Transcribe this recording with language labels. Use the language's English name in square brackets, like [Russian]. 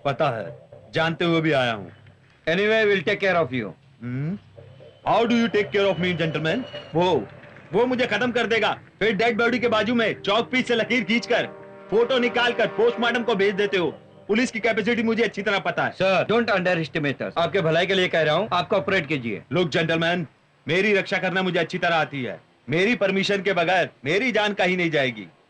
[Hindi] पता है, जानते हुए भी आया हूँ। [English] Anyway, we'll take care of you. How do you take care of me, gentlemen? [Hindi] वो वो मुझे खत्म कर देगा, फिर डेड बॉडी के बाजू में चौक पीस से लकीर खींचकर फोटो निकालकर पोस्टमार्टम को भेज देते हो। पुलिस की कैपेसिटी मुझे अच्छी तरह पता है। [English] Sir don't underestimate us. [Hindi] आपके भलाई के लिए कह रहा हूँ, आप ऑपरेट कीजिए। [English] look gentleman, [Hindi] मेरी रक्षा करना मुझे अच्छी तरह आती है। मेरी परमिशन के बगैर मेरी जान कहीं नहीं जाएगी।